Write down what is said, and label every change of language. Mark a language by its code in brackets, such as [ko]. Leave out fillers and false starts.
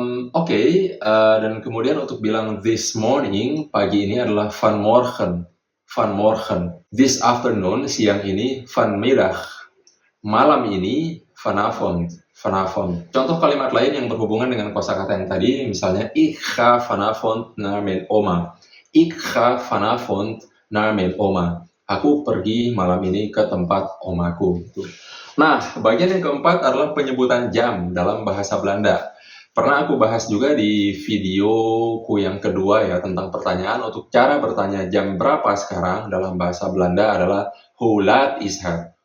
[id] Oke, dan kemudian untuk bilang [en] this morning, [id] pagi ini adalah vanmorgen. [en] This afternoon, [id] siang ini, vanmiddag. Malam ini, vanavond. Contoh kalimat lain yang berhubungan dengan kosakata yang tadi, misalnya [nl] ik ga vanavond naar mijn oma. Ik ga vanavond naar mijn oma. [id] Aku pergi malam ini ke tempat omaku. Nah, bagian yang keempat adalah penyebutan jam dalam bahasa Belanda. Pernah aku bahas juga di videoku yang kedua ya, tentang pertanyaan. Untuk cara bertanya jam berapa sekarang dalam bahasa Belanda adalah [nl] hoe laat is het?